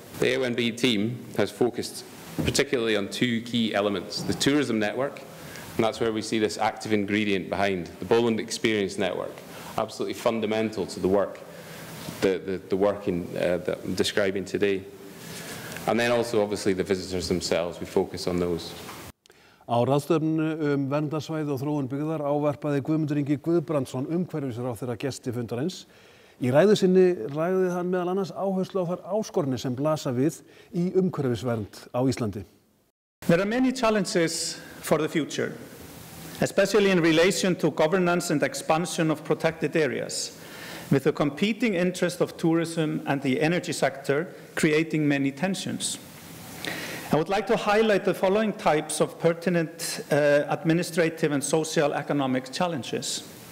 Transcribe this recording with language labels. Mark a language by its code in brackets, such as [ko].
[en] The AONB team has focused particularly on 2 key elements: the tourism network, and that's where we see this active ingredient behind the Bowland Experience Network, absolutely fundamental to the work, the work that I'm describing today. And then also obviously the visitors themselves, we focus on those. [is] Á ráðstefnu verndarsvæði og þróun byggðar ávarpaði Guðmundur Ingi Guðbrandsson umhverfisráðherra gesti fundarins. Í ræðu sinni ræddi hann meðal annars áherslu á þær áskoranir sem blasa við í umhverfisvernd á Íslandi. [en] There are many challenges for the future, especially in relation to governance and expansion of protected areas, with the competing interest of tourism and the energy sector creating many tensions. I would like to highlight the following types of pertinent administrative and socio-economic challenges.